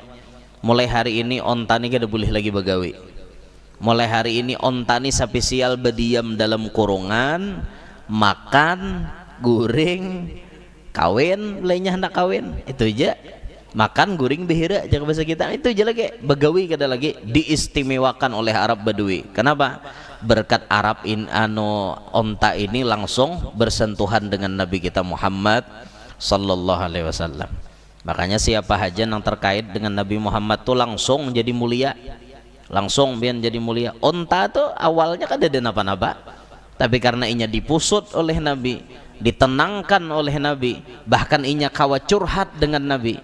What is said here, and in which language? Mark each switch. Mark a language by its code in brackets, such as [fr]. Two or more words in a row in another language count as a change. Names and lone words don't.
[bjn] Mulai hari ini onta ini kada boleh lagi bagawi. Mulai hari ini onta ini spesial berdiam dalam kurungan, makan, guring, kawin, lainnya hendak kawin, itu aja. Makan, guring, behira, jangan bahasa kita, itu aja lagi. Bagawi kada lagi diistimewakan oleh Arab Badui. Kenapa? Berkat Arab onta ini langsung bersentuhan dengan Nabi kita Muhammad [ar] صلى الله عليه وسلم. [bjn] Makanya siapa haja yang terkait dengan Nabi Muhammad tuh langsung jadi mulia. Langsung biar jadi mulia. Onta tuh awalnya kan ada napa-napa, tapi karena inya dipusut oleh Nabi, ditenangkan oleh Nabi, bahkan inya kawa curhat dengan Nabi.